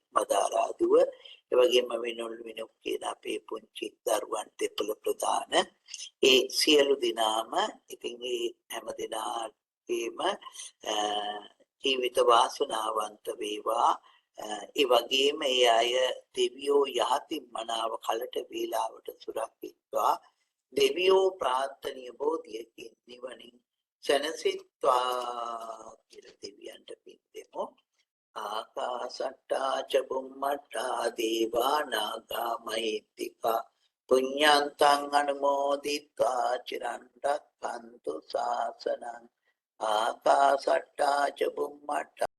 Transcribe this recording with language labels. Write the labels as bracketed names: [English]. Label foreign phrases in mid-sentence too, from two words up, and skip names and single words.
[Sinhala] මදාරාදුව ඒ වගේම විනුල් විනුක් කියන අපේ පුංචි දරුවන් දෙපළ ප්‍රධාන ඒ සියලු දෙනාම ඉතින් ඒ හැම දෙනාගේම ජීවිත වාසනාවන්ත වේවා ඒ වගේම ඒ අය දෙවියෝ යහතින් මනාව කලට වේලාවට සුරක්ෂිතවා දෙවියෝ ප්‍රාර්ථනීය බෝධියකින් නිවනින් සැනසෙත්වා කියලා දෙවියන්ට පින් දෙමු. [Pali] ආකාසට්ටා ච බුම්මට්ටා දේවා නාග මහිත්‍තිකා පුඤ්ඤන්තං අනුමෝදිත්වා චිරන් රක්ඛන්තු ශාසනං ආකාසට්ටා ච බුම්මට්ටා